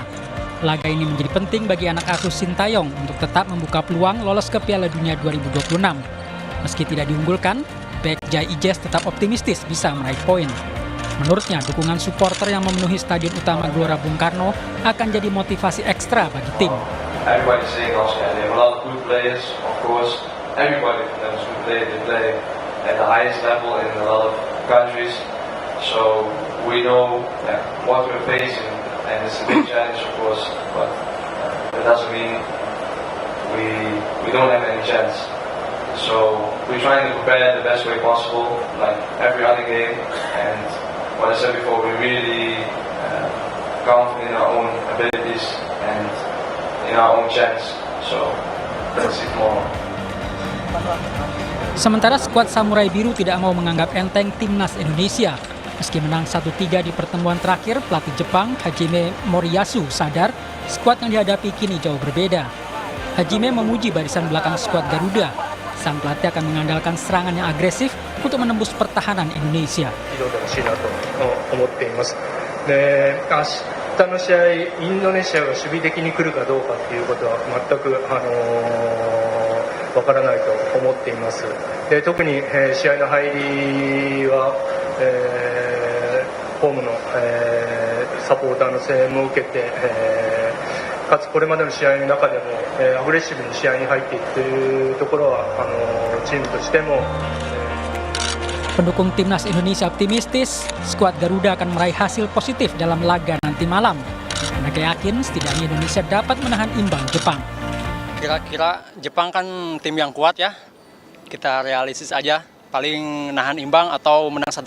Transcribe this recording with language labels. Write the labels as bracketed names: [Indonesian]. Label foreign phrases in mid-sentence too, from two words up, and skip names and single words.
[Indonesian] Laga ini menjadi penting bagi anak asuh Sintayong untuk tetap membuka peluang lolos ke Piala Dunia 2026. Meski tidak diunggulkan, bek Jai Ijes tetap optimistis bisa meraih poin. Menurutnya, dukungan supporter yang memenuhi stadion utama Gelora Bung Karno akan jadi motivasi ekstra bagi tim. [English] Everybody saying also they have a lot of good players, of course. Everybody knows good players. They play at the highest level in a lot of countries. So we know what we're facing, and it's a big challenge, of course. But that doesn't mean we don't have any chance. So we're trying to prepare the best way possible, like every other game. And what I said before, we're really confident in our own abilities and in our own chance. So let's see tomorrow. [Indonesian] Sementara skuad Samurai Biru tidak mau menganggap enteng Timnas Indonesia. Meski menang 1-3 di pertemuan terakhir, pelatih Jepang Hajime Moriyasu sadar skuad yang dihadapi kini jauh berbeda. Hajime memuji barisan belakang skuad Garuda. Sang pelatih akan mengandalkan serangan yang agresif untuk menembus pertahanan Indonesia. [Japanese] 明日の試合、インドネシアが守備的に来るかどうかということは全くわからないと思っています。で、特に、試合の入りは、ホームの、サポーターの声援も受けて、かつこれまでの試合の中でも、アグレッシブに試合に入っていくというところはチームとしても。 [Indonesian] Pendukung Timnas Indonesia optimistis, skuad Garuda akan meraih hasil positif dalam laga nanti malam. Mereka yakin setidaknya Indonesia dapat menahan imbang Jepang. Kira-kira Jepang kan tim yang kuat ya, kita realistis aja, paling nahan imbang atau menang 1-0.